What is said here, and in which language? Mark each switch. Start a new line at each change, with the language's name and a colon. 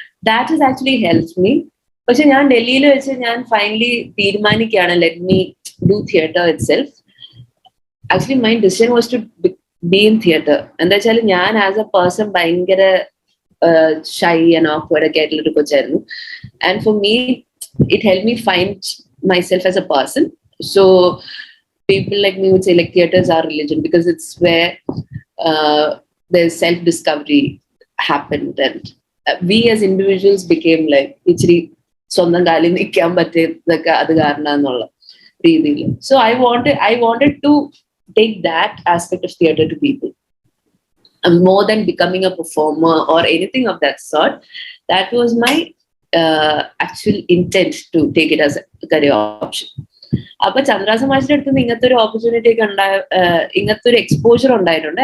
English: That is actually helped me.
Malayalam: പക്ഷെ ഞാൻ ഡൽഹിയിൽ വെച്ച് ഞാൻ ഫൈനലി തീരുമാനിക്കുകയാണ്,
English: Let me do theatre itself. Actually my decision was to be in theatre.
Malayalam: എന്താ വെച്ചാൽ ഞാൻ
English: as a person
Malayalam: ഭയങ്കര ഷൈ ആൻഡ് ഓക്വേർഡ് ഒക്കെ ആയിട്ടുള്ള ഒരു കൊച്ചായിരുന്നു.
English: And for me it help me find myself as a person. So people like me would say like theaters are religion because it's where there's self-discovery happened, and we as individuals became like
Malayalam: ഇച്ചിരി സ്വന്തം കാലിൽ നിൽക്കാൻ പറ്റിയതൊക്കെ അത് കാരണം എന്നുള്ള രീതിയിൽ.
English: So I wanted to take that aspect of theatre to people, and more than becoming a performer or anything of that sort. That was my actual intent to take it as a career option.
Malayalam: അപ്പൊ ചന്ദ്രഹാസൻ മാഷിന്റെ അടുത്ത് നിന്ന് ഇങ്ങനത്തെ ഒരു opportunity ഒക്കെ ഇങ്ങനത്തെ ഒരു exposure ഉണ്ടായിട്ടുണ്ട്.